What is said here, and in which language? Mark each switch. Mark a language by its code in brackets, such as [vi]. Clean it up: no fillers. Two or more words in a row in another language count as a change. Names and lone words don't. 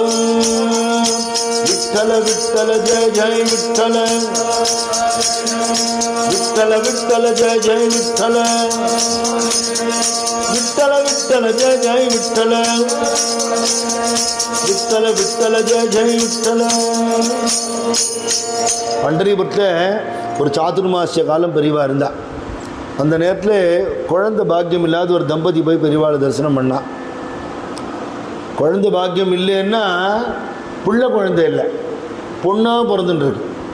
[mr] विठ्ठल विठ्ठल जय जय विठ्ठल, विठ्ठल विठ्ठल जय जय विठ्ठल, विठ्ठल विठ्ठल जय जय विठ्ठल, विठ्ठल विठ्ठल जय जय विठ्ठल. [ta] பண்டரிபுரத்தில் ஒரு சாதுர்மாசிய காலம் பெரியவா இருந்தா. அந்த நேரத்தில் குழந்தை பாக்கியம் இல்லாத ஒரு தம்பதி போய் பெரியவாளை தரிசனம் பண்ணா. குழந்தை பாக்கியம் இல்லைன்னா புள்ள குழந்தை இல்லை, பொண்ணாக பிறந்துட்டுருக்கு.